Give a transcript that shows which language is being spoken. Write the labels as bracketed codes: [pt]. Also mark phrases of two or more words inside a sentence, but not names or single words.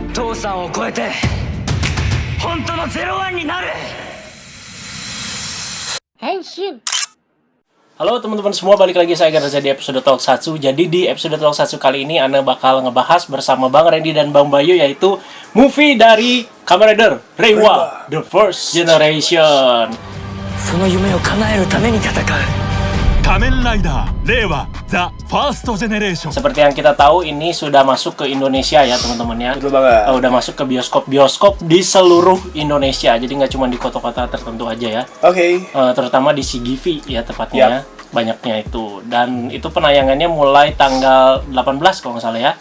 [ja] さんを超えて本当のゼロワンになる。変身。 [id] Halo teman-teman semua, balik lagi saya Garza di episode Tokusatsu. Jadi di episode Tokusatsu kali ini Ana bakal ngebahas bersama Bang Randy dan Bang Bayu, yaitu movie dari Kamen Rider Reiwa The First Generation. [ja] その夢を叶えるために戦う。仮面ライダー令和ザ・ファーストジェネレーション [id] Seperti yang kita tahu, ini sudah masuk ke Indonesia ya teman-teman ya. Betul banget. Udah masuk ke bioskop-bioskop di seluruh Indonesia. Jadi nggak cuma di kota-kota tertentu aja ya. Oke. Terutama di CGV ya tepatnya ya. Banyaknya itu. Dan itu penayangannya mulai tanggal 18 kalau nggak salah ya.